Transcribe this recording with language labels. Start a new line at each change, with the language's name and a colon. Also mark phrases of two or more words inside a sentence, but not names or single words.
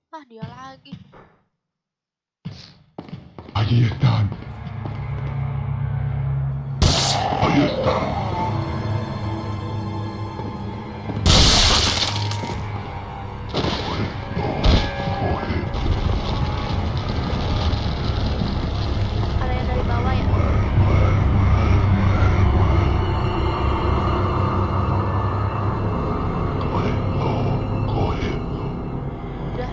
Indonesian: dia lagi.
Spanish: Allí están. Ahí están.
Indonesian: Ada yang dari bawah ya? Udah.